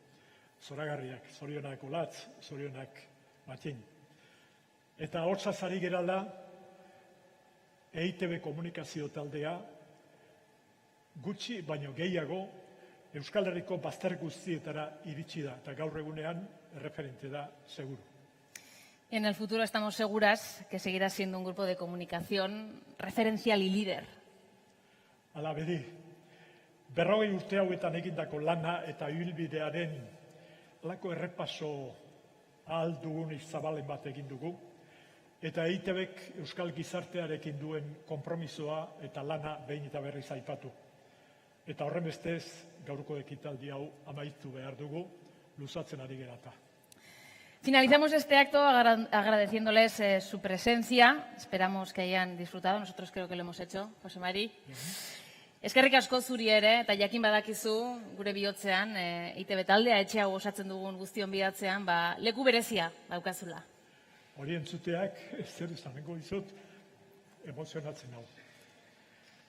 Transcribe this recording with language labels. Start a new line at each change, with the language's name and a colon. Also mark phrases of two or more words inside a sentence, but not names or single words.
Basque: Zoragarriak, zorionak Olatz, zorionak Matin. Eta ahotsaz ari gerala, EITB komunikazio taldea, gutxi baino gehiago, Euskal Herriko bazter guztietara iritsi da, eta gaur egunean erreferente da, seguru.
Spanish: En el futuro estamos seguras que seguirá siendo un grupo de comunicación referencial y líder.
Basque: Hala bedi, 40 urte hauetan egindako lana eta ibilbidearen lako errepaso ahal dugunik zabalen bat egin dugu, eta EITBek Euskal Gizartearekin duen konpromisoa eta lana behin eta berriz aipatu. Eta horren bestez, gaurko ekitaldi hau amaitu behar dugu, luzatzen ari gerata.
Spanish: Finalizamos este acto agradeciéndoles su presencia. Esperamos que hayan disfrutado. Nosotros creo que lo hemos hecho, Jose Mari.
Basque: Eskerrik asko zuri ere, eta jakin badakizu gure bihotzean, EITB taldea etxe hau osatzen dugun guztion bihatzean, leku berezia daukazula. Hori entzuteak, zer esango dizut, emozionatzen hau.